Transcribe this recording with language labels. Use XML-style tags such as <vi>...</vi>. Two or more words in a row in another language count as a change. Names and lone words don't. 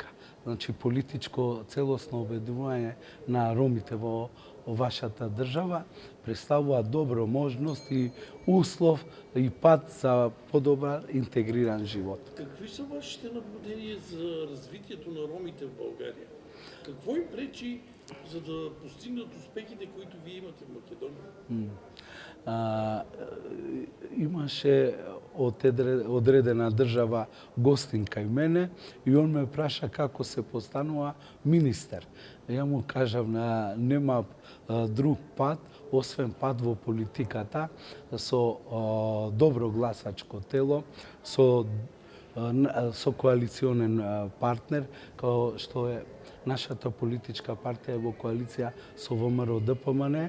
<mk>Значи, политичко целосно обединување на ромите во вашата држава представува добро можност и услов и пат за подобар интегриран живот.</mk> <bg>Какви са вашите наблюдения за развитието на ромите в България? Какво им пречи, за да постигнат успехите, които вие имате в Македония?</bg> <mk>Имаше одредена држава гостин кај мене и он ме праша како се постанува министер. Ја му кажав нема друг пат, освен пат во политиката, со добро гласачко тело, со коалиционен партнер, као што е нашата политичка партија во коалиција со ВМРО ДПМН.</mk>